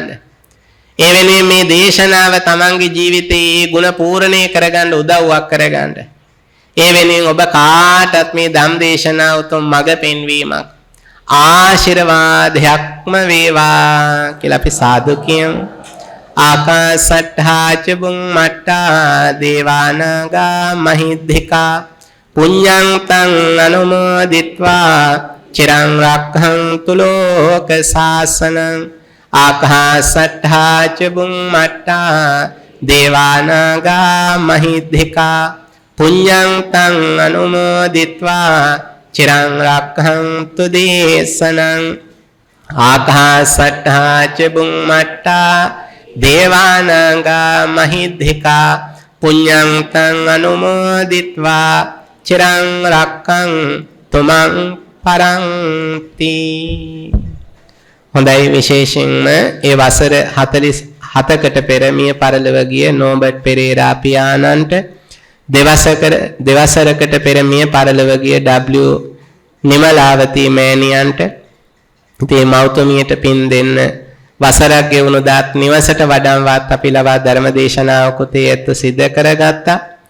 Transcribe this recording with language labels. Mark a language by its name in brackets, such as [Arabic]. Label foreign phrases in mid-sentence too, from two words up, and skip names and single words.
[Sinhala] ඒ වෙනුවෙන් මේ දේශනාව තමන්ගේ ජීවිතේ ඒ ගුණ පූර්ණේ කරගන්න උදව්වක් කරගන්න. ඒ වෙනුවෙන් ඔබ කාටත් මේ ධම් දේශනාව උතුම් මඟ පෙන්වීමක් ආශිර්වාදයක්ම වේවා කියලා අපි සාදු කියමු. [Pali] ආකාසට්ඨා ච බුම්මට්ඨා දේවානාගා මහිද්దికා පුඤ්ඤං තං අනුමෝදිත්වා චිරං රක්ඛන්තු ලෝක සාසනං. ආකාසට්ඨා ච බුම්මට්ඨා දේවානාගා මහිද්దికා පුඤ්ඤං තං අනුමෝදිත්වා චිරං රක්ඛන්තු දේශනං. ආකාසට්ඨා ච බුම්මට්ඨා දේවානාගා මහිද්దికා පුඤ්ඤං තං අනුමෝදිත්වා චිරං රක්ඛන්තු මං පරන්ති. [Sinhala] හොඳයි, විශේෂයෙන්ම ඒ වසර 47කට පෙර මිය පරලොව ගිය නෝබර්ට් පෙරේරා පියාණන්ට දෙවසරකට පෙර මිය පරලොව ගිය W නිමලාවතී මෑණියන්ට ඉතින් මෞතුමියට පින් දෙන්න වසරක් ගෙවුණු දාත් නිවසට වඩම්වත් අපි ලවා ධර්ම දේශනාවකුත් ඒත් සිද්ධ කරගත්තා.